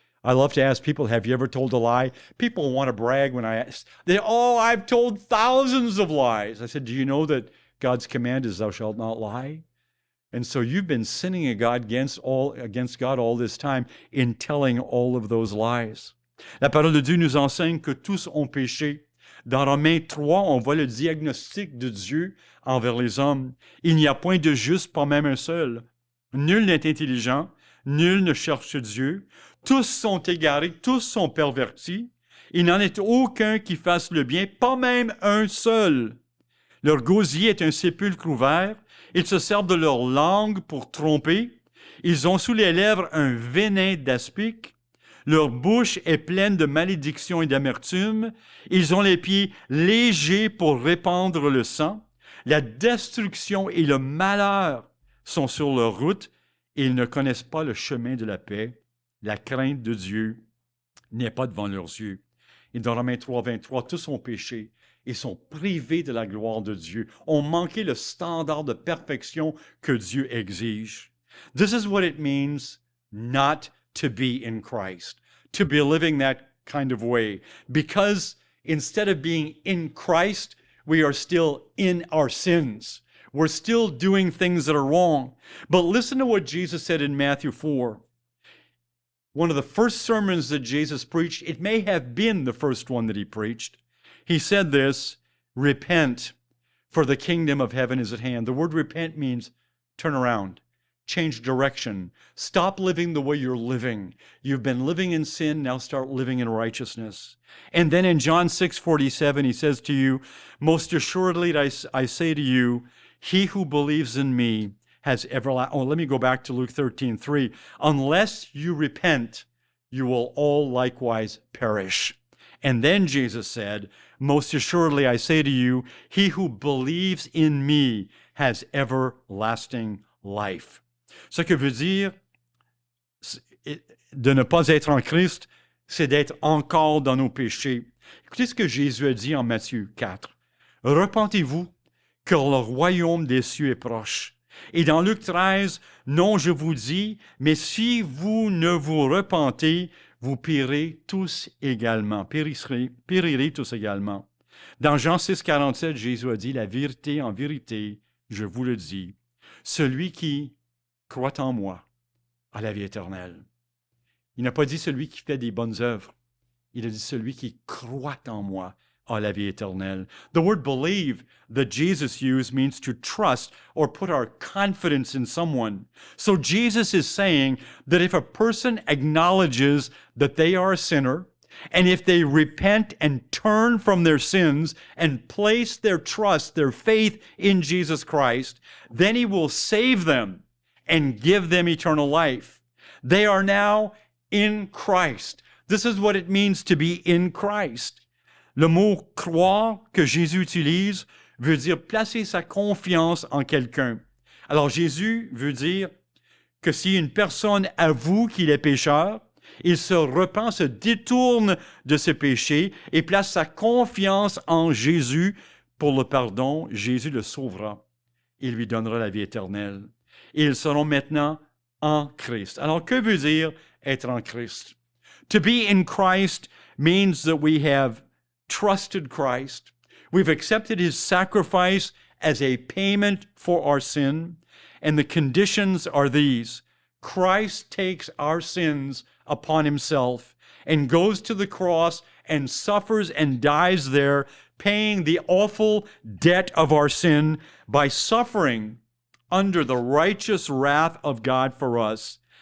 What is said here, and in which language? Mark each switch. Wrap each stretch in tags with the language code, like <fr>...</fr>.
<en>I love to ask people, have you ever told a lie? People want to brag when I ask. I've told thousands of lies. I said, do you know that God's command is thou shalt not lie? And so you've been sinning against God all this time in telling all of those lies.</en> <fr>La parole de Dieu nous enseigne que tous ont péché. Dans Romains 3, on voit le diagnostic de Dieu envers les hommes. Il n'y a point de juste, pas même un seul. Nul n'est intelligent, nul ne cherche Dieu. Tous sont égarés, tous sont pervertis. Il n'en est aucun qui fasse le bien, pas même un seul. Leur gosier est un sépulcre ouvert. Ils se servent de leur langue pour tromper. Ils ont sous les lèvres un venin d'aspic. Leur bouche est pleine de malédiction et d'amertume. Ils ont les pieds légers pour répandre le sang. La destruction et le malheur sont sur leur route et ils ne connaissent pas le chemin de la paix. La crainte de Dieu n'est pas devant leurs yeux. Et dans Romains 3, 23, tous ont péché et sont privés de la gloire de Dieu, ont manqué le standard de perfection que Dieu exige.</fr> <en>This is what it means not to be in Christ, to be living that kind of way. Because instead of being in Christ, we are still in our sins. We're still doing things that are wrong. But listen to what Jesus said in Matthew 4. One of the first sermons that Jesus preached, it may have been the first one that he preached. He said this, repent, for the kingdom of heaven is at hand. The word repent means turn around. Change direction. Stop living the way you're living. You've been living in sin, now start living in righteousness. And then in John 6:47, he says to you, most assuredly I say to you, he who believes in me has everlasting. Oh, let me go back to Luke 13:3. Unless you repent, you will all likewise perish. And then Jesus said, most assuredly I say to you, he who believes in me has everlasting life.</en> <fr>Ce que veut dire de ne pas être en Christ, c'est d'être encore dans nos péchés. Écoutez ce que Jésus a dit en Matthieu 4. Repentez-vous, car le royaume des cieux est proche. Et dans Luc 13, non, je vous dis, mais si vous ne vous repentez, vous périrez tous également. Périrez tous également. Dans Jean 6, 47, Jésus a dit, la vérité, en vérité, je vous le dis, celui qui croit en moi a la vie éternelle. Il n'a pas dit celui qui fait des bonnes œuvres. Il a dit celui qui croit en moi a la vie éternelle.</fr> <en>The word believe that Jesus used means to trust or put our confidence in someone. So Jesus is saying that if a person acknowledges that they are a sinner, and if they repent and turn from their sins and place their trust, their faith in Jesus Christ, then he will save them and give them eternal life. They are now in Christ. This is what it means to be in Christ.</en> <fr>Le mot croire que Jésus utilise veut dire placer sa confiance en quelqu'un. Alors Jésus veut dire que si une personne avoue qu'il est pécheur, il se repent, se détourne de ses péchés et place sa confiance en Jésus pour le pardon, Jésus le sauvera. Il lui donnera la vie éternelle. Et ils seront maintenant en Christ. Alors, que veut dire être en Christ?</fr> <en>To be in Christ means that we have trusted Christ. We've accepted his sacrifice as a payment for our sin. And the conditions are these. Christ takes our sins upon himself and goes to the cross and suffers and dies there, paying the awful debt of our sin by suffering under the righteous wrath of God for us.</en>